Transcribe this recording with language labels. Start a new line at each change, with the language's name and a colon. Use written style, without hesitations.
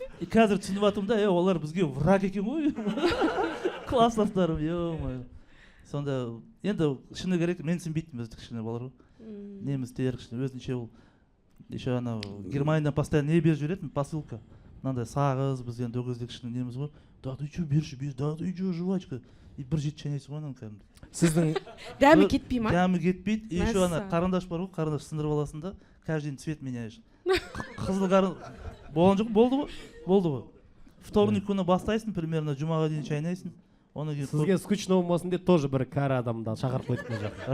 Kazakh: Қазір түсініп жатырмын да, олар бізге враг екен ғой. Класстастарым, ё-моё. Сонда енді шыны керек, мен сенбейтін бізді кішкене балар ғой. Немістер кішкене өзінше ол. Еще ана Германиядан постоянно не беріп жүретін, посылка. Мынандай сағыз, біз енді ол кезде кішкене неміз ғой.
Russian: Да ты чё
Kazakh: берші,
Russian: да ты чё жвачка.
Kazakh: И бір жет чайнайсың ғой ананы кәдімгі. Сіздің дәмі кетпей ма? Дәмі кетпейді. И еще ана қарындаш бар ғой, қарындаш сындырып аласың да,
Russian: каждый день цвет меняешь.
Kazakh: Қызыл қарындаш болған жоқ, болды ғой? Болды ғой. Вторник күні бастайсың, примерно жұмаға дейін чайнайсың. Сізге скучно болмасын деп тоже бір кәрі адамды шақырып қойдық мына жаққа.